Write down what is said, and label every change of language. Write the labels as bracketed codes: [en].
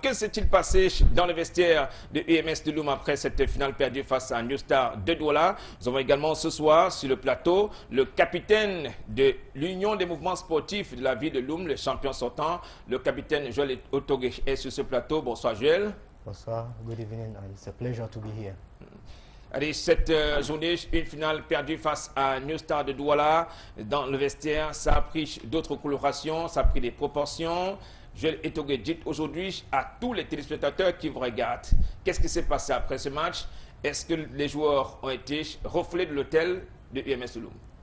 [fr] Que s'est-il passé dans le vestiaire de UMS de Loum après cette finale perdue face à New Star de Douala? Nous avons également ce soir sur le plateau le capitaine de l'Union des mouvements sportifs de la ville de Loum, le champion sortant, le capitaine Joël Otoge est sur ce plateau. Bonsoir Joël. [en] Bonsoir, good evening, and it's a pleasure to be here. [fr] Allez, cette journée, une finale perdue face à New Star de Douala dans le vestiaire, ça a pris d'autres colorations, ça a pris des proportions. Je vais dire aujourd'hui à tous les téléspectateurs qui vous regardent, qu'est-ce qui s'est passé après ce match? Est-ce que les joueurs ont été reflets de l'hôtel de UMS de Loum?